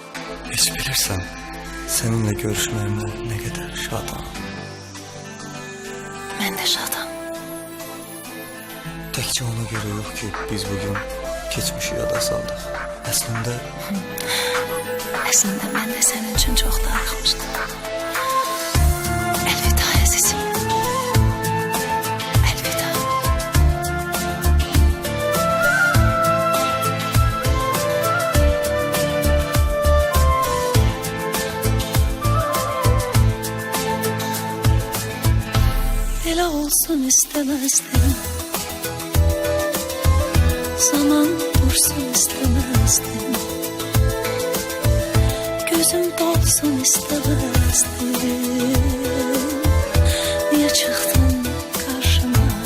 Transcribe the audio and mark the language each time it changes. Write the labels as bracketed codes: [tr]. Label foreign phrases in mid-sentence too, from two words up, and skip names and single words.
[az] Hiç bilirsen seninle görüşməyimə [tr] ne kadar [az] şadam. Mən də şadam. Təkcə ona göre yok ki biz bugün geçmişi yada saldık. Əslində Əslində mən də sənin üçün çox darıxmışdım. Əlvida əzizim. Əlvida. Belə olsun istemezdim. Zaman dursun istemezdim. Gözüm dolsun istemezdim. [tr] Niye çıktın karşıma?